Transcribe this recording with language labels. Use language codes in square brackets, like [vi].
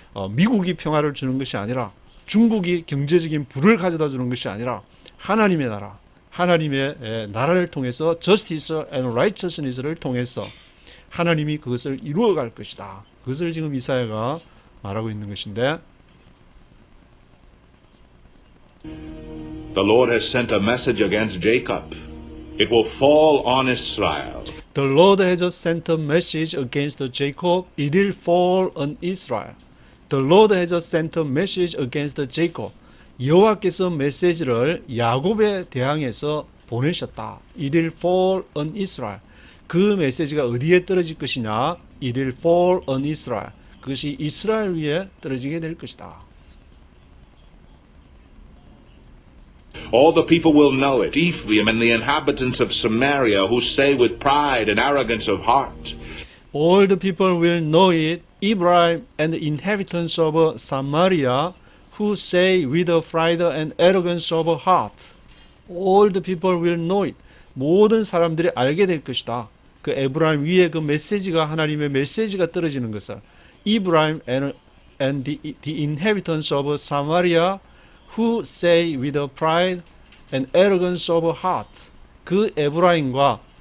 [ko] 미국이 평화를 주는 것이 아니라 중국이 경제적인 부를 가져다 주는 것이 아니라 하나님의 나라, 하나님의 나라를 통해서 [en] justice and righteousness [ko] 를 통해서 하나님이 그것을 이루어갈 것이다. 그것을 지금 이사야가 말하고 있는 것인데, [en] The Lord has sent a message against Jacob. It will fall on Israel. The Lord has sent a message against Jacob. It will fall on Israel. The Lord has sent a message against Jacob. [ko] 여호와께서 메시지를 야곱에 대항해서 보내셨다. [en] It will fall on Israel. [ko] 그 메시지가 어디에 떨어질 것이냐? [en] It will fall on Israel. [ko] 그것이 이스라엘 위에 떨어지게 될 것이다. [en] All the people will know it, Ephraim and the inhabitants of Samaria, who say with pride and arrogance of heart, All the people will know it, Ephraim and the inhabitants of Samaria, who say with a pride and arrogance of heart. All the people will know it. [ko] 모든 사람들이 알게 될 것이다. 그 에브라임 위에 그 메시지가, 하나님의 메시지가 떨어지는 것을. [en] Ephraim and the inhabitants of Samaria, who say with a pride and arrogance of heart. [ko] 그 에브라임과